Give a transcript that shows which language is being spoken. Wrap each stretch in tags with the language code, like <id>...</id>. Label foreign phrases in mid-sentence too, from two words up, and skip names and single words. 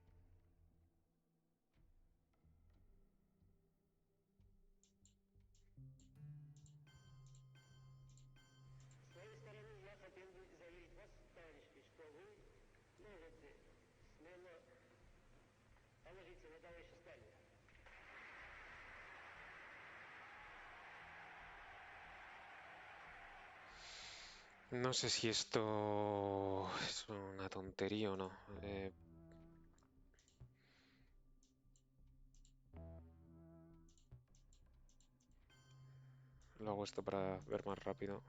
<ru>С своей стороны я хотел бы заверить вас, товарищи, что вы можете смело положиться на товарища Сталина.</ru> <es>No sé si esto es una tontería o no. Lo hago esto para ver más rápido.</es>